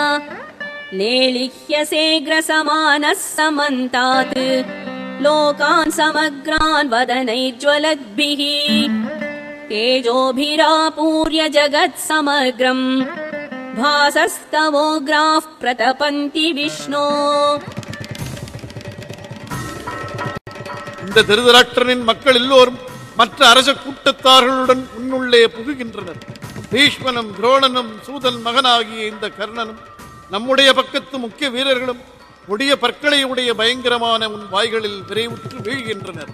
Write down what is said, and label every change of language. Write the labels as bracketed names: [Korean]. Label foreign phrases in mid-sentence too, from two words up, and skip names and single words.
[Sanskrit] लेलिह्यसेग्रसमानः समन्तात् लोकान् समग्रान् वदनैज्ज्वलद्भिः तेजोभिरापूर्य जगत्समग्रम् भासस्तवोग्राः प्रतपन्ति विष्णो. [Tamil] இந்த திருதராஷ்டிரனின் மக்கள் எல்லோரும் மற்ற அரச கூட்டத்தார்களுடன் உன்னுள்ளே புகுகின்றனர். பீஷ்மனும் துரோணனும் சூதன் மகனாகிய இந்த கர்ணனும் நம்முடைய பக்கத்து முக்கிய வீரர்களும் கொடிய பற்களை உடைய பயங்கரமான உன் வாய்களில் விரைவுற்று வீழ்கின்றனர்.